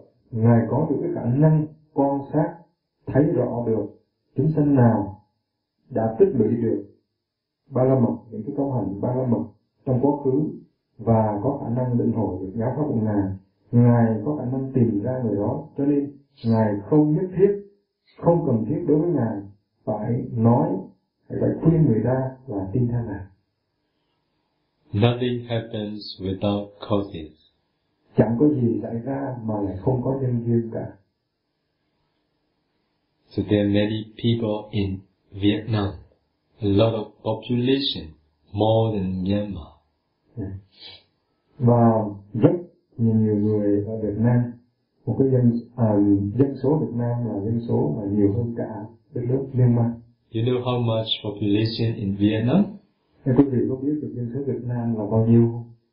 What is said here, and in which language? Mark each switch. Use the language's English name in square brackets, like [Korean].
[Vietnamese] Ngài có được cái khả năng quan sát, thấy rõ được chúng sanh nào đã tích lũy được ba la mật, những cái công hạnh ba la mật trong quá khứ và có khả năng định hồi được giáo pháp của Ngài. Ngài có khả năng tìm ra người đó, cho nên Ngài không cần thiết đối với Ngài phải nói, phải khuyên người ta là tin theo Ngài. [English] Nothing happens without causes. [Vietnamese] Chẳng có gì xảy ra mà lại không có nhân duyên cả. [English] So there are many people in Vietnam, a lot of population, more than Myanmar. [Vietnamese] Và rất nhiều người ở Việt Nam, một cái dân số Việt Nam là dân số mà nhiều hơn cả đất nước Myanmar. [English] You know how much population in Vietnam? [Vietnamese] Thế quý vị có biết được dân số Việt Nam là bao nhiêu không?